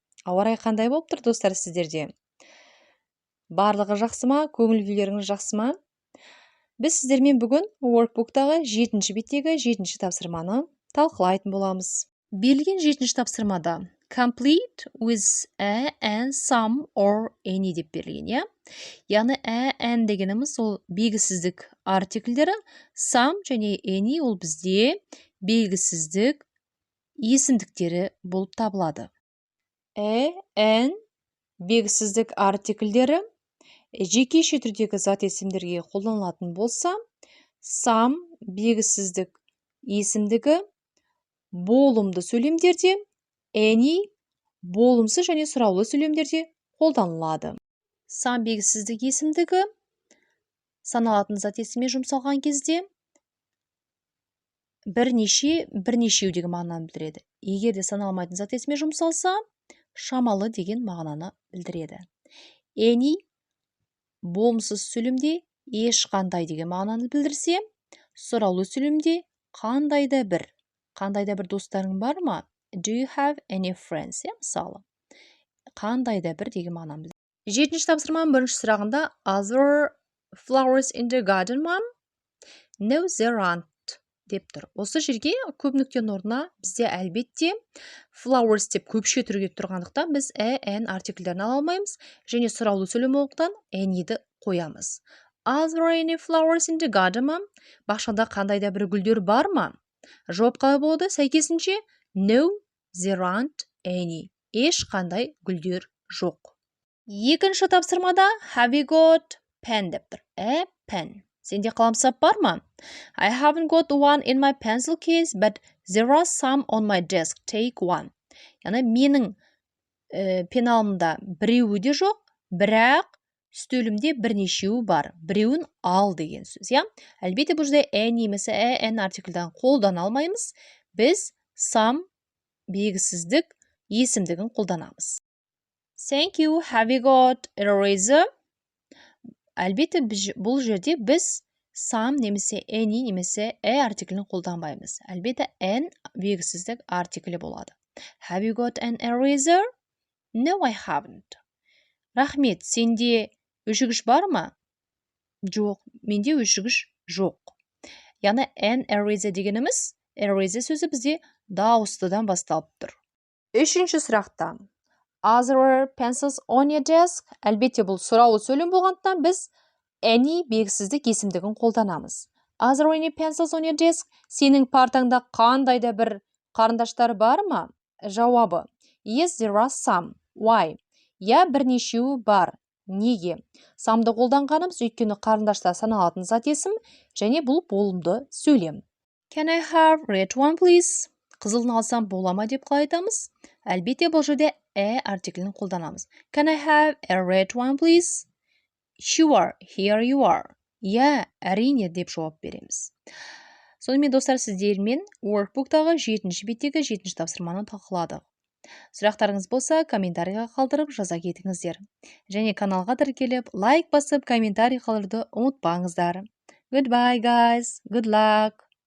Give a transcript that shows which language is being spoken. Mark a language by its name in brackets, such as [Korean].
[Kazakh] Ауа райы қандай болып тұр, достар, сіздерде? Барлығы жақсы ма? Көңіл күйлеріңіз жақсы ма? Біз сіздермен бүгін workbook'тағы 7-ші беттегі 7-ші тапсырманы талқылайтын боламыз. Берілген 7-ші тапсырмада [English] complete with a, and, some, or any [Kazakh] деп берілген, иә? Яғни a, and дегеніміз ол белгісіздік артикльдері, some және any ол бізде белгісіздік есімдіктері болып табылады. A, and белгісіздік артикльдері жекеше түрдегі зат есімдерге қолданылатын болса, some белгісіздік есімдігі болымды сөйлемдерде, any болымсыз және сұраулы сөйлемдерде қолданылады. Some белгісіздік есімдігі саналатын зат есімге жұмсалған кезде бірнешеу деген мағынаны білдіреді. Егер де саналмайтын зат есімге жұмсалса, шамалы деген мағынаны білдіреді. Any болымсыз сөйлемде ешқандай деген мағынаны білдірсе, сұраулы сөйлемде қандай да бір достарың бар ма? [English] Do you have any friends? [Kazakh] Мысалы, қандай да бір деген мағынаны білдіреді. 7-ші тапсырманың 1-ші сұрағында [English] Are there flowers in the garden, mom? No, there aren't [Kazakh] деп тұр. Осы жерге көп нүктенің орнына бізде әлбетте flowers деп көпше түрге тұрғандықтан біз a, and артикльдерін ала алмаймыз және сұраулы сөйлем болғандықтан any'ді қоямыз. [English] Are there any flowers in the garden, mom? [Kazakh] Бақшада қандай да бір гүлдер бар ма? Жауап қалай болады? Сәйкесінше [English] No, there aren't any. [Kazakh] Ешқандай гүлдер жоқ. 2-ші тапсырмада [English] Have you got pen [Kazakh] деп тұр. [English] A pen. [Kazakh] Сенде қаламсап бар ма? [English] I haven't got one in my pencil case, but there are some on my desk. Take one. [Kazakh] Яғни менің пеналымда біреуі де жоқ, бірақ үстелімде бірнешеуі бар. Біреуін ал деген сөз, иә? Әлбетте бұл жерде any немесе a, and артикльден қолдана алмаймыз. Біз some белгісіздік есімдігін қолданамыз. [English] Thank you. Have you got eraser? [Kazakh] Әлбетте бұл жерде біз some немесе any немесе a артиклін қолданбаймыз. Әлбетте an белгісіздік артиклі болады. [English] Have you got an eraser? No, I haven't. [Kazakh] Рахмет, сенде өшігіш бар ма? Жоқ, менде өшігіш жоқ. Яғни an eraser дегеніміз, eraser сөзі бізде дауыстыдан басталып тұр. 3-ші сұрақта [English] Are there pencils on your desk? [Kazakh] Әлбетте бұл сұраулы сөйлем болғандықтан біз any белгісіздік есімдігін қолданамыз. [English] Are there any pencils on your desk? [Kazakh] Сенің партаңда қандай да бір қарындаштар бар ма? Жауабы [English] Yes, there are some. Why? [Kazakh] Я бірнешеуі бар. Неге? Some'ды қолданғанымыз өйткені қарындаштар саналатын зат есім және бұл болымды сөйлем. [English] Can I have red one, please? [Kazakh] Қызылын алсам бола ма деп қалай айтамыз? Әлбетте бұл жерде a артиклін қолданамыз. [English] Can I have a red one, please? Sure, here you are. [Kazakh] Я, әрине деп жауап береміз. Сонымен достар, сіздермен workbook'тағы 7-ші беттегі 7-ші тапсырманы талқыладық. Сұрақтарыңыз болса, комментарийға қалдырып жаза кетіңіздер. Және каналға тіркеліп, лайк басып, комментарий қалдыруды ұмытпаңыздар. [English] Goodbye, guys. Good luck.